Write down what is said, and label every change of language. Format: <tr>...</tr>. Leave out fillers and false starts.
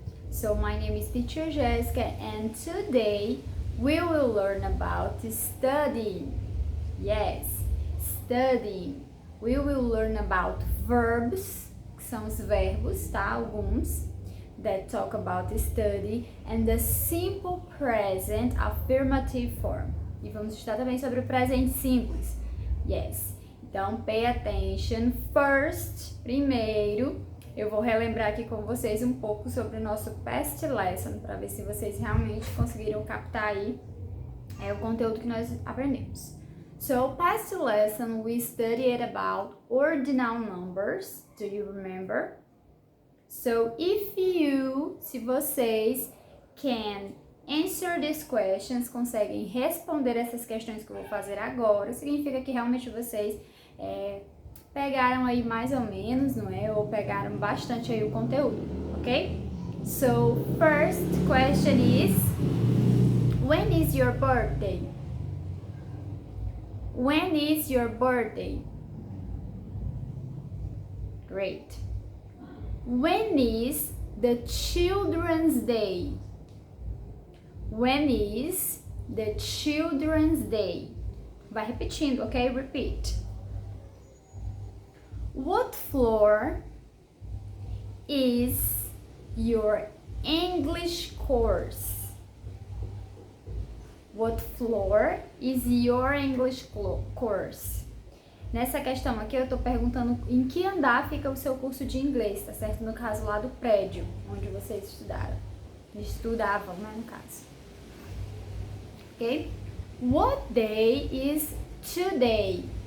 <en>So my name is teacher Jessica and today we will learn about studying. Yes, studying. We will learn about verbs,</en> <pt>que são os verbos, tá?</pt> <en>Alguns that talk about study, and the simple present affirmative form.</en> <pt>E vamos estudar também sobre o presente simples. Yes. Então,</pt> <en>pay attention.</en> <pt>First, primeiro, eu vou relembrar aqui com vocês um pouco sobre o nosso past lesson, para ver se vocês realmente conseguiram captar aí o conteúdo que nós aprendemos.</pt> <en>So, past lesson, we studied about ordinal numbers. Do you remember?</en> <pt>So, se vocês</pt> <en>can answer these questions,</en> <pt>conseguem responder essas questões que eu vou fazer agora, significa que realmente vocês pegaram aí mais ou menos, não é? Ou pegaram bastante aí o conteúdo, ok?</pt> <en>So, first question is, when is your birthday? When is your birthday? Great. When is the Children's Day? When is the Children's Day?</en> <pt>Vai repetindo, ok? Repeat.</pt> <en>What floor is your English course? What floor is your English course?</en> <pt>Nessa questão aqui eu tô perguntando em que andar fica o seu curso de inglês, tá certo? No caso lá do prédio onde vocês estudavam, né, no caso. Ok?</pt> <en>What day is today?</en>